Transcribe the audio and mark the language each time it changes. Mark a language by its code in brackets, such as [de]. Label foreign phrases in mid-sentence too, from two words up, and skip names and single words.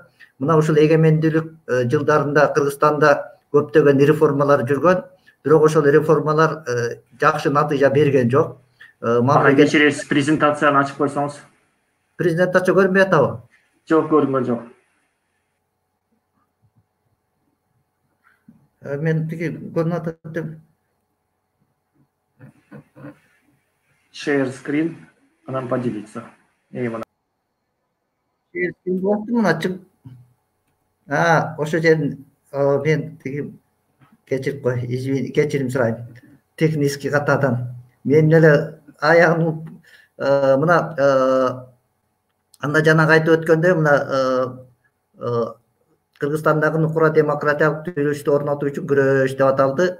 [ky] Мына ушул эгемендүүлүк жылдарында Кыргызстанда көптөгөн реформалар жүргөн, бирок ошол реформалар жакшы натыйжа берген жок. Кечиресиз, презентацияны ачып койсоңуз. Презентация көрүнбөй атабы? Жок, көрүнгөн жок. Мен тиги көрүнүп атат деп. [en] Share screen, [ky] анан поделиться. [en] Share screen [ky] болупту, мына ачып. Ошо жерин мен тиги кечирип кой, кечирим сурайм. Технический катадан. Мен эле аягын мына анда жанагы айтып өткөндөй, мына Кыргызстандагы нукура демократиялык түзүлүштү орнотуу үчүн күрөш деп аталды.